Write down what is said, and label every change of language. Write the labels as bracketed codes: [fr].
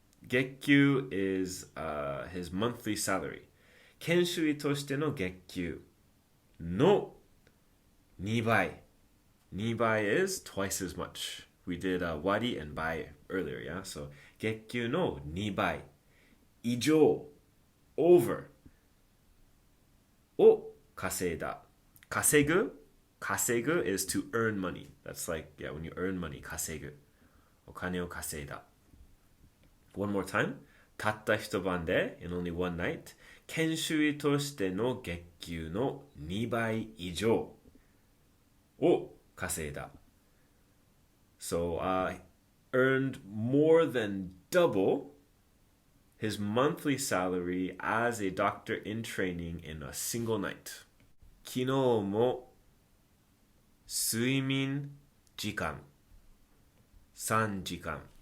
[en] 月給 is his monthly salary. [ja] 研修医としての月給の2倍。 [en] 2倍 is twice as much. We did wari and bai earlier, yeah? [ja] So 月給の2倍以上 over を稼いだ。 [en] 稼ぐ is to earn money. That's like, when you earn money, 稼ぐ。 [ja] お金を稼いだ。 [en] One more time. [ja] たった一晩で [en] in only one night. [ja] 研修医としての月給の2倍以上を稼いだ。 [en] So, earned more than double his monthly salary as a doctor in training in a single night. [ja] 昨日も睡眠時間3時間。